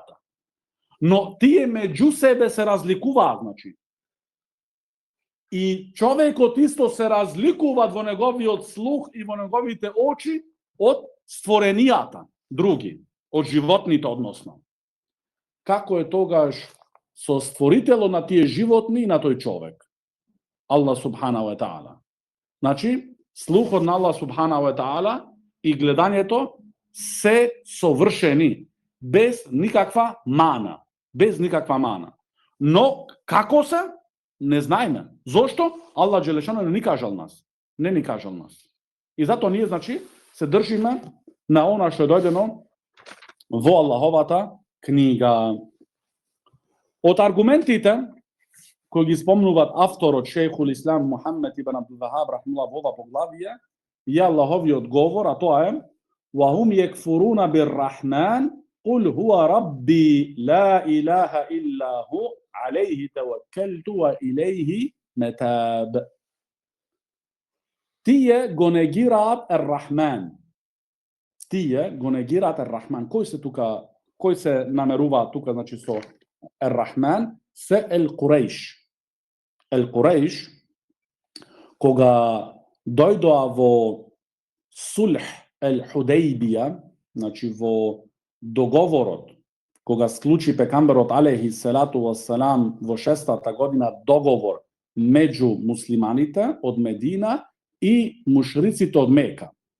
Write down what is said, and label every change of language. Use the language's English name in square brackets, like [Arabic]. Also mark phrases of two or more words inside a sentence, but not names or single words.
[Macedonian] Но тие меѓу себе се разликуваат, значи. И човекот исто се разликува во неговиот слух и во неговите очи од створенијата, други, од животните односно. Како е тогаш со створителот на тие животни и на тој човек? [Arabic] الله سبحانه وتعالى. [Macedonian] Значи, слухот на [Arabic] الله سبحانه وتعالى [Macedonian] и гледањето се совршени, без никаква мана. Без никаква мана. Но, како се? Не знаеме. Зошто? [Arabic] الله جل شأنه [Macedonian] не ни кажал нас. Не ни кажал нас. И затоа ние, значи, се држиме на она што е дојдено во Аллаховата книга. Од аргументите кои ги спомнуваат авторот Шејхул Ислам Мухаммед ибн Абдул Вахаб рахмуллах во ова поглавие, е Аллаховиот говор, а тоа е: [Arabic] وَهُمْ يَكْفُرُونَ بِالرَّحْمَنِ قُلْ هُوَ رَبِّي لَا إِلَهَ إِلَّا هُوَ عَلَيْهِ تَوَكَّلْتُ وَإِلَيْهِ مَتَابِ. [Macedonian] Тие го негираат Ер-Рахман. Тие го негираат Ер-Рахман. Кој се тука, кој се намеруваат тука, значи со Ер-Рахман? Се Ел-Курейш. Ел-Курейш, кога дојдоа во Сулх Ел-Худейбија, значи во договорот, кога склучи пекамберот [Arabic] عليه الصلاة والسلام [Macedonian] во 6-та година договор меѓу муслиманите од Медина и мушриците од Мека.